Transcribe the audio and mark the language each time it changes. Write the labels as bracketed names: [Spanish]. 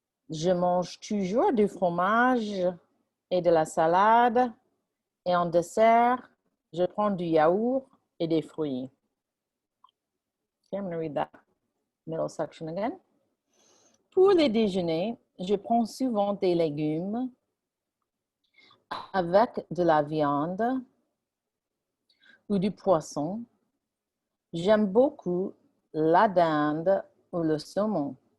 [French] Je mange toujours du fromage et de la salade et en dessert, je prends du yaourt et des fruits. [English] Okay, I'm going to read that middle section again. [French] Pour le déjeuner, je prends souvent des légumes avec de la viande ou du poisson. J'aime beaucoup la dinde ou le saumon.